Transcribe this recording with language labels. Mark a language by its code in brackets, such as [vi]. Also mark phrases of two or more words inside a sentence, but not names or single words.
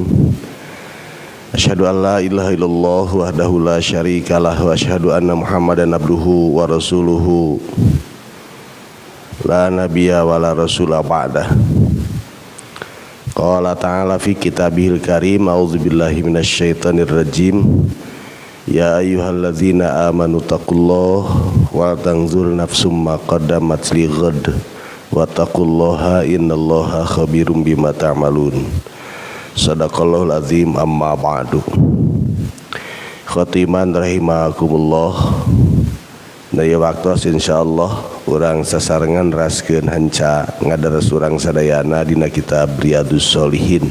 [ar] أشهد أن لا إله إلا الله وحده لا شريك له وأشهد أن محمدا عبده ورسوله لا نبي ولا رسول بعده. قال تعالى في كتابه الكريم أعوذ بالله من الشيطان الرجيم. يا أيها الذين آمنوا اتقوا الله ولتنظر نفس ما قدمت لغد واتقوا الله إن الله خبير بما تعملون. صدق الله العظيم. أما بعد. خاتما رحمكم الله. [su] Daya waktos insyaallah urang sasarengan raskeun hanca ngadares urang sadayana dina kitab Riyadhus Shalihin.